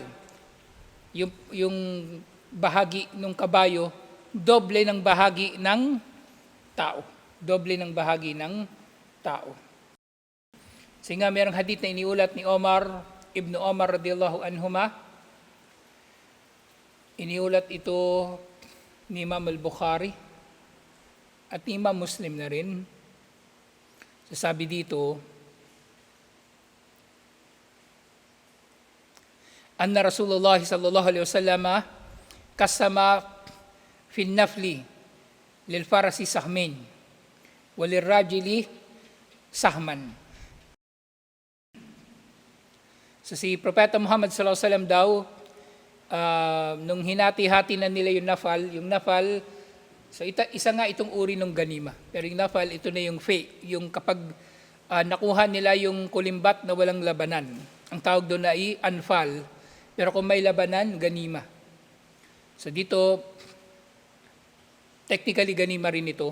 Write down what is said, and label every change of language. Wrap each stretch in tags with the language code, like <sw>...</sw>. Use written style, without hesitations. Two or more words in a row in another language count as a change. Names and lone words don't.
<tl>Yung bahagi ng kabayo, doble ng bahagi ng tao. Doble ng bahagi ng tao. Kasi nga merong hadith na iniulat ni Ibn Omar</tl> <ar>رضي الله عنهما.</ar> <tl>Iniulat ito ni Imam al-Bukhari at ni Imam Muslim na rin. Sasabi dito,</tl> <ar>أن رسول الله صلى الله عليه وسلم قسم في النفل للفرس سهمين وللراجل سهما.</ar> <tl>So si Propeta Muhammad</tl> <ar>صلى الله عليه وسلم</ar> <tl>daw, nung hinati-hati na nila yung nafal, so isa nga itong uri ng ganima. Pero yung nafal, ito na yung yung kapag nakuha nila yung kulimbat na walang labanan. Ang tawag doon ay anfal. Pero kung may labanan, ganima. So dito, technically ganima rin ito.</tl>